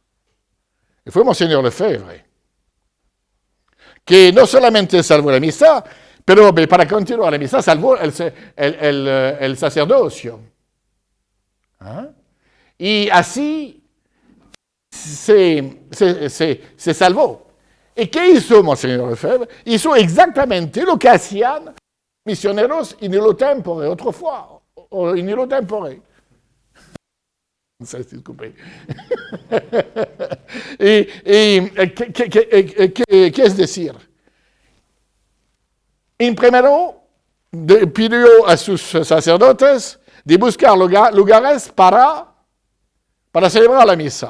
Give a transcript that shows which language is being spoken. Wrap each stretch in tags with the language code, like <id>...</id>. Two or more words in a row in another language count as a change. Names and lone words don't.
<es>Y fue Monseñor Lefebvre, que no solamente salvó la misa, pero para continuar la misa salvó el sacerdocio. Y así se salvó. ¿Y qué hizo Monseñor Lefebvre? Hizo exactamente lo que hacían misioneros</es> <la>in illo tempore,</la> <es>autrefois, o</es> <la>in illo tempore.</la> <es>Disculpe. ¿Qué es decir? Primero, pidió a sus sacerdotes de buscar lugares para celebrar la misa.</es>